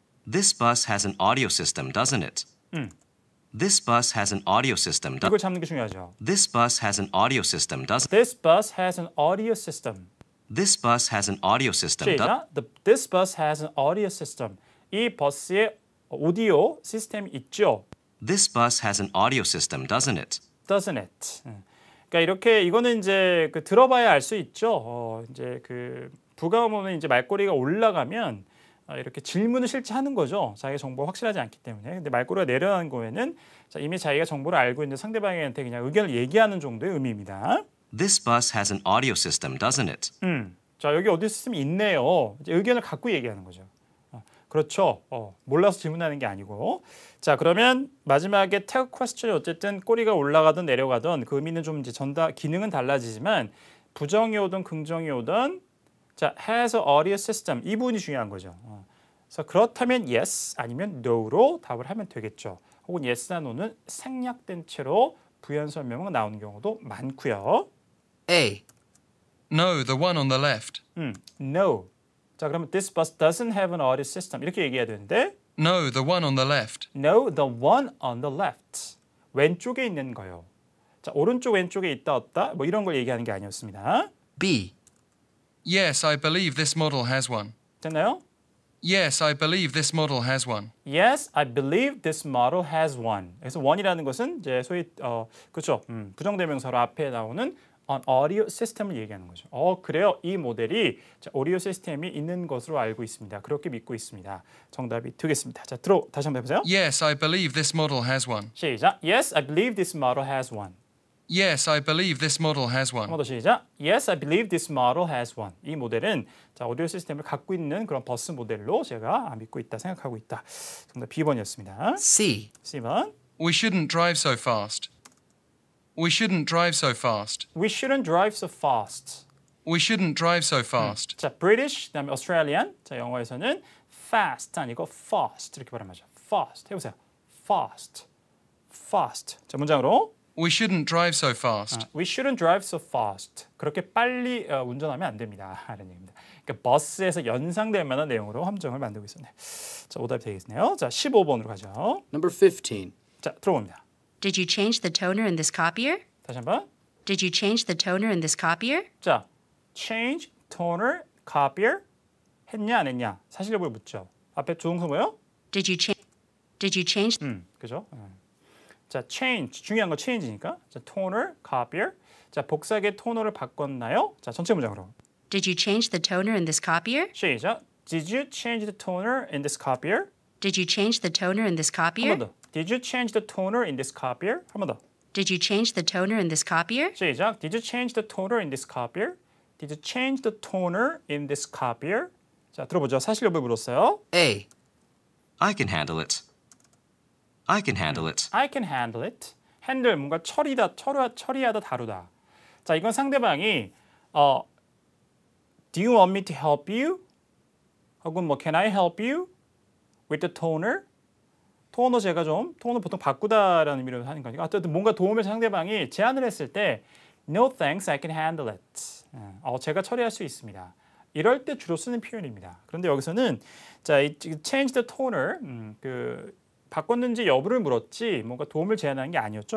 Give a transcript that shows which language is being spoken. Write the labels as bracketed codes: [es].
[en] This bus has an audio system, doesn't it? This bus has an audio system. [ko] 이걸 잡는 게 중요하죠. [en] This bus has an audio system, doesn't This bus has an audio system. This bus has an audio system. [ko] 시작. [en] This bus has an audio system. [ko] 이 버스에 오디오 시스템이 있죠. [en] This bus has an audio system, doesn't it? Doesn't it? [ko] 그러니까 이렇게 이거는 이제 들어봐야 알 수 있죠. 이제 부가어문은 이제 말꼬리가 올라가면 이렇게 질문을 실제 하는 거죠. 자기 정보가 확실하지 않기 때문에. 근데 말꼬리가 내려가는 거에는 이미 자기가 정보를 알고 있는 상대방한테 그냥 의견을 얘기하는 정도의 의미입니다. [en] This bus has an audio system, doesn't it? [ko] 자, 여기 오디오 시스템이 있네요. 이제 의견을 갖고 얘기하는 거죠. 그렇죠. 몰라서 질문하는 게 아니고. 자, 그러면 마지막에 tag question이 어쨌든 꼬리가 올라가든 내려가든 그 의미는 좀 이제 기능은 달라지지만 부정이 오든 긍정이 오든 자, [en] has a audio system [ko] 이 부분이 중요한 거죠. 그래서 그렇다면 yes 아니면 no로 답을 하면 되겠죠. 혹은 yes나 no는 생략된 채로 부연 설명은 나오는 경우도 많고요. [en] A. No, the one on the left. No. [ko] 자, 그러면 [en] this bus doesn't have an audio system [ko] 이렇게 얘기해야 되는데 [en] No, the one on the left. No, the one on the left. [ko] 왼쪽에 있는 거요. 자, 오른쪽 왼쪽에 있다 없다 뭐 이런 걸 얘기하는 게 아니었습니다. [en] B. Yes, I believe this model has one. [ko] 됐나요? [en] Yes, I believe this model has one. Yes, I believe this model has one. [ko] 그래서 one이라는 것은 이제 소위 그렇죠. 부정대명사로 앞에 나오는 an audio system을 얘기하는 거죠. 그래요. 이 모델이 오디오 시스템이 있는 것으로 알고 있습니다. 그렇게 믿고 있습니다. 정답이 되겠습니다. 자, 다시 한번 해보세요. [en] Yes, I believe this model has one. [ko] 시작. [en] Yes, I believe this model has one. Yes, I believe this model has [ko] 한 [en] one. [ko] 번 더 시작. [en] Yes, I believe this model has one. [ko] 이 모델은 자, 오디오 시스템을 갖고 있는 그런 버스 모델로 제가 믿고 있다, 생각하고 있다. 정답 B번이었습니다. C. C번. [en] We shouldn't drive so fast. We shouldn't drive so fast. We shouldn't drive so fast. We shouldn't drive so fast. [ko] 자, British, 그다음에 Australian. 자, 영어에서는 fast 아니고 fast 이렇게 발음하죠. fast. 해보세요. fast. fast. 자, 문장으로. [en] We shouldn't drive so fast. We shouldn't drive so fast. [ko] 그렇게 빨리 운전하면 안 됩니다. 이런 얘기입니다. 그러니까 버스에서 연상될 만한 내용으로 함정을 만들고 있었네요. 자, 오답이 되겠네요. 자, 15번으로 가죠. [en] Number 15. [ko] 자, 들어봅니다. [en] Did you change the toner in this copier? [ko] 다시 한번. [en] Did you change the toner in this copier? [ko] 자, change, toner, copier 했냐 안 했냐? 사실여부를 묻죠. 앞에 조동사 뭐예요? [en] Did you change [ko] 그죠? 자, change 중요한 건 change니까. 자, toner, copier. 자, 복사기의 토너를 바꿨나요? 자, 전체 문장으로. [en] Did you change the toner in this copier? [ko] 시작. [en] Did you change the toner in this copier? Did you change the toner in this [ko] 한 번 [en] copier? [ko] 더. [en] Did you change the toner in this copier? [ko] 한 번 더. [en] Did you change the toner in this copier? [ko] 시작. [en] Did you change the toner in this copier? Did you change the toner in this copier? [ko] 자, 들어보죠. 사실 여부를 물었어요. [en] A. I can handle it. I can handle it. I can handle it. [ko] handle 뭔가 처리하다 다루다. 자, 이건 상대방이 [en] Do you want me to help you? [ko] 혹은 뭐 [en] Can I help you with the toner? [ko] 토너 제가 좀 토너 보통 바꾸다라는 의미로 하는 거니까 어쨌든 뭔가 도움을 상대방이 제안을 했을 때 [en] No thanks, I can handle it. [ko] 제가 처리할 수 있습니다. 이럴 때 주로 쓰는 표현입니다. 그런데 여기서는 자, 이 [en] change the toner [ko] 바꿨는지 여부를 물었지 뭔가 도움을 제안하는 게 아니었죠.